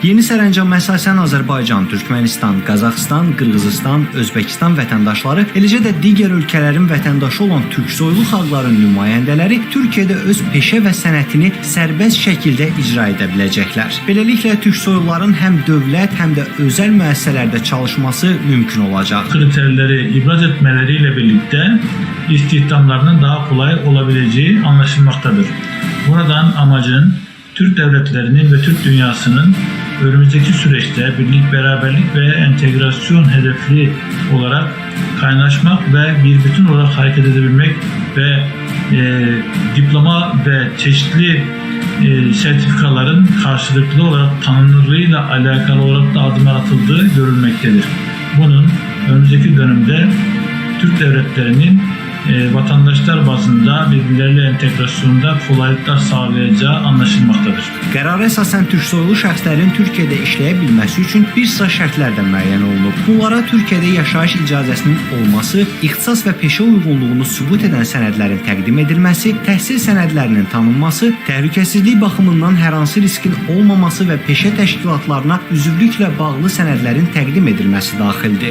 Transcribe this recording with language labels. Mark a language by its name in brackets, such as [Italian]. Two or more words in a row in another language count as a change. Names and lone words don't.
[Azerbaijani] Yeni sərəncam əsasən Azərbaycan, Türkmənistan, Qazaxıstan, Qırğızıstan, Özbəkistan vətəndaşları, eləcə də digər ölkələrin vətəndaşı olan türksoylu xalqların nümayəndələri Türkiyədə öz peşə və sənətini sərbəst şəkildə icra edə biləcəklər. Beləliklə türksoyluların həm dövlət, həm də özəl müəssisələrdə çalışması mümkün olacaq. [Turkish] Kriterleri ibraz etmeleriyle birlikte istihdamlarının daha kolay olabileceği anlaşılmaktadır. Buradan amacın Türk devletlerinin ve Türk dünyasının önümüzdeki süreçte birlik, beraberlik ve entegrasyon hedefli olarak kaynaşmak ve bir bütün olarak hareket edebilmek ve diploma ve çeşitli sertifikaların karşılıklı olarak tanınırlığıyla alakalı olarak da adımlar atıldığı görülmektedir. Bunun önümüzdeki dönemde Türk devletlerinin vatandaşlar bazında birbirleriyle entegrasyonda kolaylıklar sağlayacağı anlaşılmaktadır. [Azerbaijani] Qərara əsasən türksoylu şəxslərin Türkiyədə işləyə bilməsi üçün bir sıra şərtlər də müəyyən olunub. Bunlara Türkiyədə yaşayış icazəsinin olması, ixtisas və peşə uyğunluğunu sübut edən sənədlərin təqdim edilməsi, təhsil sənədlərinin tanınması, təhlükəsizlik baxımından hər hansı riskin olmaması və peşə təşkilatlarına üzvlüklə bağlı sənədlərin təqdim edilməsi daxildir.